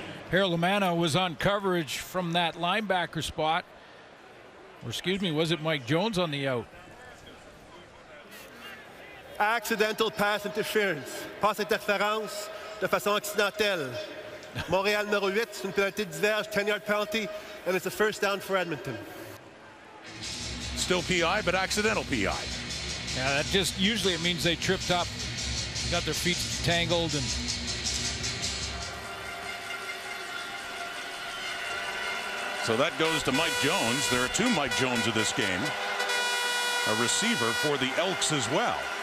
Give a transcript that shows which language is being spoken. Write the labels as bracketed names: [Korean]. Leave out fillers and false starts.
[English] Harold Lamanna was on coverage from that linebacker spot. Or excuse me, was it Mike Jones on the out? Accidental pass interference. [French] Passe interférence de façon accidentelle. Montréal numéro 8, c'est une pénalité diverge, [English] 10-yard penalty, and it's a first down for Edmonton. Still PI, but accidental PI. Yeah, that just usually it means they tripped up, got their feet tangled, and so that goes to Mike Jones. There are two Mike Jones of this game. A receiver for the Elks as well.